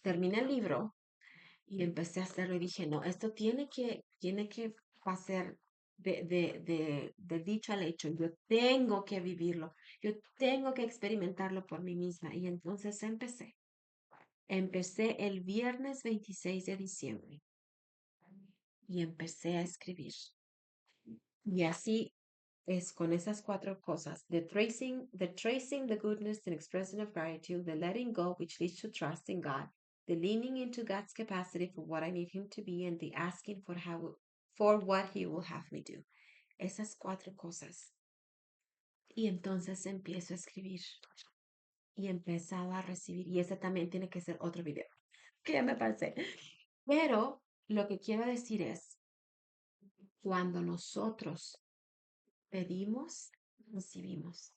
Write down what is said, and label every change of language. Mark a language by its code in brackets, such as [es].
[es] Terminé el libro y empecé a hacerlo y dije, no, esto tiene que pasar de dicho al hecho. Yo tengo que vivirlo. Yo tengo que experimentarlo por mí misma. Y entonces empecé. Empecé el viernes 26 de diciembre y empecé a escribir. Y así es con esas cuatro cosas: [en] the tracing the goodness and expression of gratitude, the letting go, which leads to trust in God, the leaning into God's capacity for what I need Him to be, and the asking for what He will have me do. [es] Esas cuatro cosas. Y entonces empiezo a escribir y empezaba a recibir. Y ese también tiene que ser otro video, que ya me pasé. Pero lo que quiero decir es, cuando nosotros pedimos, recibimos.